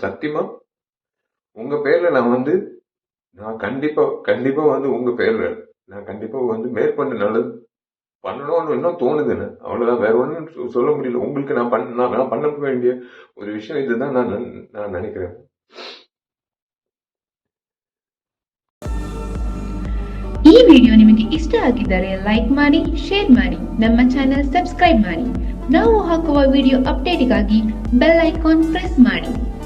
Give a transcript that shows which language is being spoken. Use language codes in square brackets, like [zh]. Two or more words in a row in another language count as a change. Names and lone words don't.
[ta] சத்தியமா உங்க பேர்ல நான் கண்டிப்பா வந்து உங்க பேர்ல நான் கண்டிப்பா வந்து மேற்கொண்டு நல்லது பண்ணணும்னு இன்னும் தோணுதுன்னு. அவ்வளவுதான், வேற ஒன்றும் சொல்ல முடியல. உங்களுக்கு நான் பண்ண வேண்டிய ஒரு விஷயம் இதுதான் நான் நினைக்கிறேன். [kn] ಈ ವಿಡಿಯೋ ನಿಮಗೆ ಇಷ್ಟ ಆಗಿದ್ದರೆ ಲೈಕ್ ಮಾಡಿ, ಶೇರ್ ಮಾಡಿ, ನಮ್ಮ [en] channel subscribe [kn] ಮಾಡಿ. ನಾವು ಹಾಕುವ [en] video update bell icon press [kn] ಮಾಡಿ.